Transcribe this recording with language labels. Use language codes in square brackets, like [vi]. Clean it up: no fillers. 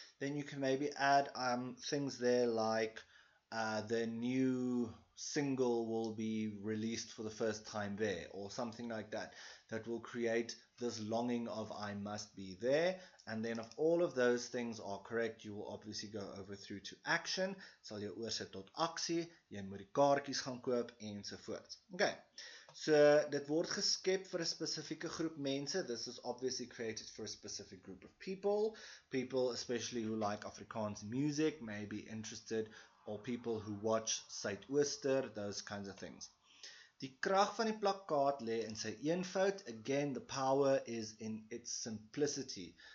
[en] Then you can maybe add things there like the new single will be released for the first time there, or something like that, that will create this longing of I must be there. And then if all of those things are correct, you will obviously go over through to action. [af] Sal jy oorsit tot aksie, jy moet die kaartjies gaan koop ensovoorts. Okay, so dit word geskep vir 'n spesifieke groep mense. [en] This is obviously created for a specific group of people. People especially who like Afrikaans music may be interested, or people who watch Suidooster, those kinds of things. [af] Die krag van die plakkaat lê in sy eenvoud. [en] Again, the power is in its simplicity.